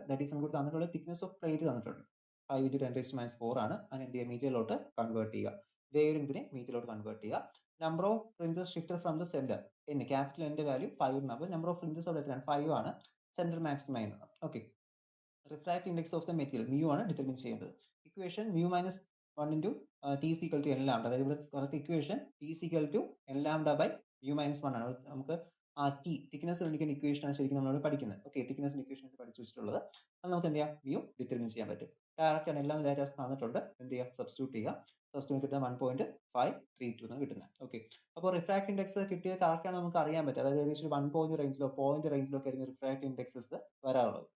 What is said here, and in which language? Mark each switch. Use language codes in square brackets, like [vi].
[ml] That is നമുക്ക് തന്നിട്ടുള്ള thickness of plate തന്നിട്ടുണ്ട് 5 into 10⁻⁴ ആണ്. അതിന് എന്ത് ചെയ്യുക, മീറ്ററിലോട്ട് കൺവേർട്ട് ചെയ്യുക. വേവിനെ മീറ്ററിലോട്ട് കൺവേർട്ട് ചെയ്യുക. [en] number of fringes shifted from the centre, [ml] capital എന്റെ വാല്യൂ 5 ആണ്. അപ്പോൾ നമ്പർ ഓഫ് ഫ്രിഞ്ചസ് അവിടെ എത്രയാണ്, 5 ആണ്. സെന്റർ മാക്സിമം ചെയ്യുന്നത്. Okay, [en] refractive index of the material [ml] mu ആണ് ഡിറ്റർമിൻ ചെയ്യേണ്ടത്. [en] Equation mu minus 1 into t is equal to n lambda. [ml] അതായത് ഇവിടെ correct equation [en] t is equal to n lambda by mu minus 1 ആണ്. [ml] നമുക്ക് ആ T thickness കണ്ടുപിടിക്കുന്ന equation ആണ് ശരിക്കും നമ്മൾ പഠിക്കുന്നത്. ഓക്കെ, തിക്നെസ് ഇക്വേഷൻ പഠിച്ചു വെച്ചിട്ടുള്ളത്. അത് നമുക്ക് എന്ത് ചെയ്യാം, മ്യൂ ഡിറ്റർമിൻ ചെയ്യാൻ പറ്റും. ഡയറക്റ്റ് ആണ്, എല്ലാം ഡാറ്റാസ് തന്നിട്ടുണ്ട്. എന്ത് ചെയ്യുക, സബ്സ്റ്റിറ്റ്യൂട്ട് ചെയ്യുക. സബ്സ്റ്റിറ്റ്യൂട്ട് കിട്ടുന്ന 1.532 എന്നാണ് കിട്ടുന്നത്. ഓക്കെ, അപ്പോൾ റിഫ്രാക്റ്റീവ് ഇൻഡെക്സ് കിട്ടിയത് കറക്റ്റ് ആണ് നമുക്ക് അറിയാൻ പറ്റും. അതായത് ഏകദേശം 1 പോയിന്റ് റേഞ്ചിലോ പോയിന്റ് റേഞ്ചിലോ ഒക്കെ ആയിരിക്കും റിഫ്രാക്റ്റീവ് ഇൻഡെക്സസ് വരാറുള്ളത്.